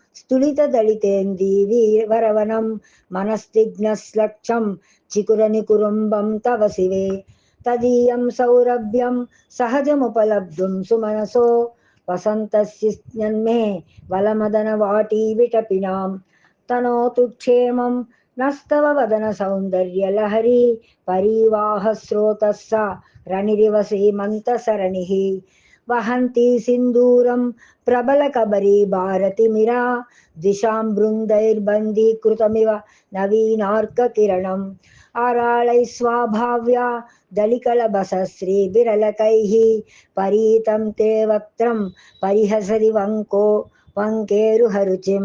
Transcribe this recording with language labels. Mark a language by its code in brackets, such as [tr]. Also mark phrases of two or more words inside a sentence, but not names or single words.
[sa] స్థులితదళితేందీవరవనం మనస్తిఘ్నశ్లక్షం చికురనికురుంబం తవ శివే తదీయం సౌరభ్యం సహజముపలబ్ధుం సుమనసో వసంతస్యన్మే వలమదన వాటీ విటపినాం తనోతు క్షేమం నస్తవ వదన సౌందర్య లహరి పరివాహ స్రోతస్స రణిరివ సీమంత సరణిః वहन्ति सिन्दूरं प्रबलकबरी भारतिमिरा दिशां बृन्दैर्बन्धीकृतमिव नवीनार्ककिरणम् आराळैः स्वाभाव्या दलिकलभसश्रीविरलकैः परीतं ते वक्त्रं परिहसति वङ्केरुहरुचिं